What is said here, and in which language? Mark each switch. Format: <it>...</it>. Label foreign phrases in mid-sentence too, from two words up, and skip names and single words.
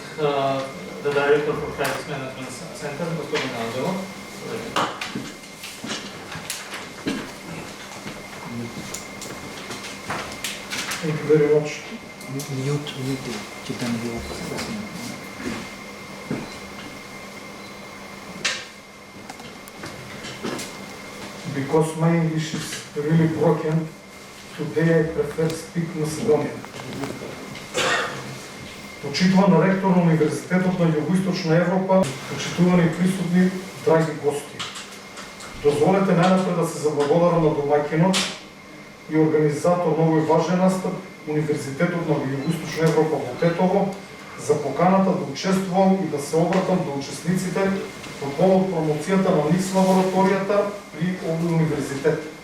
<en>the director for Crisis Management Center,</en> <mk>господин Анджелов.</mk> <en>Thank you very much. Mute,</en> <mk>читам ви</mk> <en>Because my English is really broken, today I prefer speak Macedonian.</en> <mk>Почитуван ректор на Университетот на Југоисточна Европа, почитувани присутни, драги гости. Дозволете најнапред да се заблагодарам на домаќинот и организатор на овој важен настап, Универзитетот на Југоисточна Европа во Тетово, за поканата да учествувам и да се обратам до учесниците по повод промоцијата на НИКС лабораторијата при овој универзитет.</mk>